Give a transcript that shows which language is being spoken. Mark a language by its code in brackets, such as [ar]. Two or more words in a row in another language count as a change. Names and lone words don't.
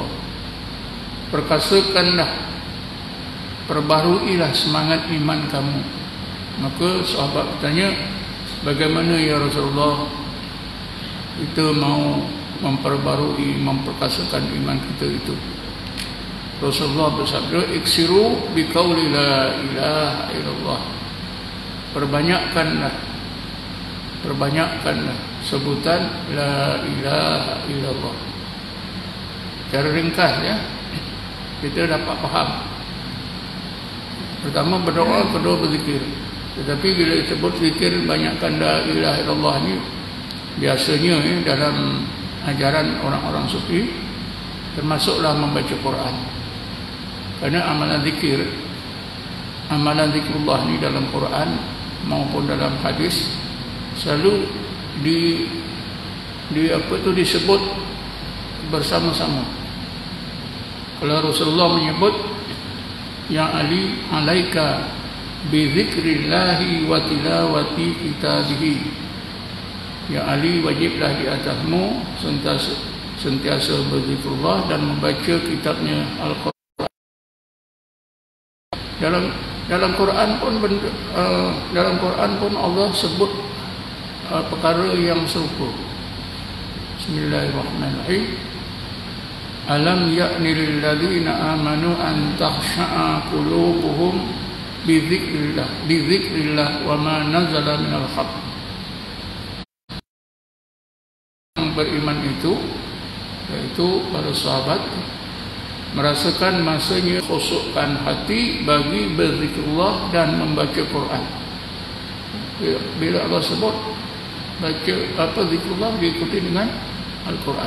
[ms] Perkasakanlah, perbaharuilah semangat iman kamu. Maka sahabat bertanya, bagaimana ya Rasulullah kita mau memperbarui, memperkasakan iman kita itu? Rasulullah bersabda, [ar] أكثروا بقول لا إله إلا الله. [ms] perbanyakkanlah sebutan [ar] لا إله إلا الله. [ms] Cara ringkas ya, kita dapat faham. Pertama berdoa, kedua berzikir. Tetapi bila disebut zikir, banyakkan [ar] لا إله إلا الله [ms] ni biasanya dalam ajaran orang-orang sufi termasuklah membaca Quran. Kerana amalan zikrullah ni dalam Quran maupun dalam hadis selalu disebut bersama-sama. Kalau Rasulullah menyebut, [ar] يا علي عليك بذكر الله وتلاوة كتابه, [ms] ya Ali wajiblah di atasmu sentiasa berzikrullah dan membaca kitabnya Al-Quran. Dalam Quran pun Allah sebut perkara yang serupa. [ar] بسم الله الرحمن الرحيم. ألم يأن للذين آمنوا أن تخشع قلوبهم بذكر الله وما نزل من الحق. [ms] Yang beriman itu, yaitu para sahabat, merasakan masanya khusukkan hati bagi berzikrullah dan membaca Quran. Bila Allah sebut baca zikrullah, diikuti dengan Al-Quran.